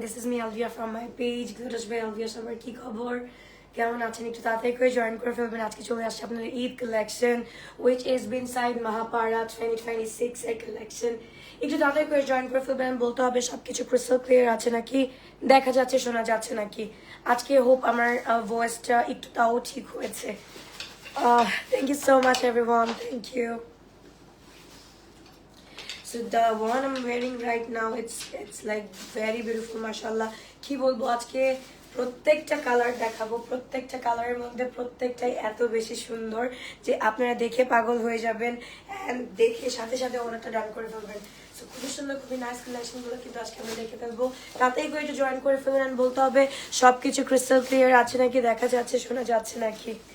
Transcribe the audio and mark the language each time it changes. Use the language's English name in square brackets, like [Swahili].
[English] This is me Alvia from my page Glitters by Alvia. [Bangla] সবার কি খবর? কেমন আছেন? একটু তাড়াতাড়ি করে জয়েন করে ফেলবেন। আজকে চলে আসছে আপনাদের Eid collection [English] which is inside [Bangla] Mahapara 2026 এর কালেকশন। একটু তাড়াতাড়ি করে জয়েন করে ফেলবেন। বলতে হবে সবকিছু ক্রিস্টাল ক্লিয়ার আছে নাকি, দেখা যাচ্ছে শোনা যাচ্ছে নাকি। আজকে হোপ আমার ভয়েসটা একটু তাও ঠিক হয়েছে। [English] Thank you so much everyone. Thank you. So the one I'm wearing right now, it's like very beautiful, mashallah. [Bangla] কি বলবো, আজকে প্রত্যেকটা কালার দেখাবো, প্রত্যেকটা কালারের মধ্যে প্রত্যেকটাই এত বেশি সুন্দর যে আপনারা দেখে পাগল হয়ে যাবেন এন্ড দেখে সাথে সাথে অর্ডারটা ডান করে ফেলবেন। সো খুবই সুন্দর, খুবই নাইস কালেকশনগুলো কিন্তু আজকে আমরা দেখে ফেলবো। তাতেই করে একটু জয়েন করে ফেলবেন এন্ড বলতে হবে সবকিছু ক্রিস্টাল ক্লিয়ার আছে নাকি, দেখা যাচ্ছে শোনা যাচ্ছে নাকি।